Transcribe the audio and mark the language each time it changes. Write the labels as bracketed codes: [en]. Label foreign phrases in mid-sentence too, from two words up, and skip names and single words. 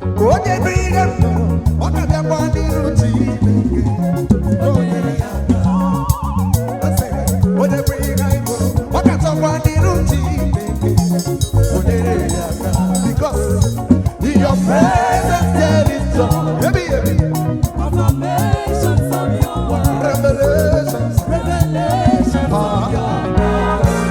[ig] Onye bụ ihe m nụrụ, ọ na-abịakwa n'iru Chineke. Onye ya aka. Ọ sị, onye bụ ihe anyị hụrụ, ọ na-achọkwa n'iru Chineke. Onye ya aka. [en] Because in your presence there is joy. [ig] Ebi, ebi. [en] Confirmations of your word. Revelations. Revelations of Ah. your word.